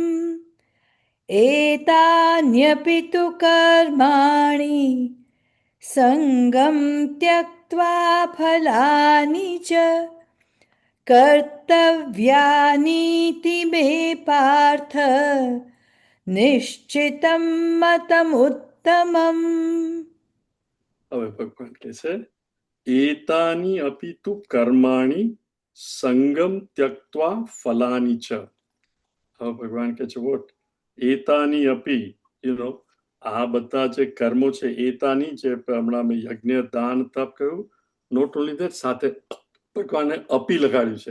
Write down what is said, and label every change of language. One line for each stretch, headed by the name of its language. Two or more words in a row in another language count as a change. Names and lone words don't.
Sanskrit: एतान्यपि तु कर्माणि सङ्गं त्यक्त्वा फलानि च कर्तव्यानीति मे पार्थ निश्चितं मतम् उत्तमम्.
Gujarati: હવે ભગવાન કહે છે
Sanskrit: એતાની અપિ તુ કર્માણી સંગમ ત્યક્ત્વા ફલાની ચ.
Gujarati: હવે ભગવાન કહે છે વોટ
Sanskrit: એતાની અપિ,
Gujarati: આ બધા જે કર્મો છે એતાની, જે હમણાં મેં યજ્ઞ દાન તપ કહ્યું,
English: not only that,
Gujarati: સાથે ભગવાને અપી લગાડ્યું છે.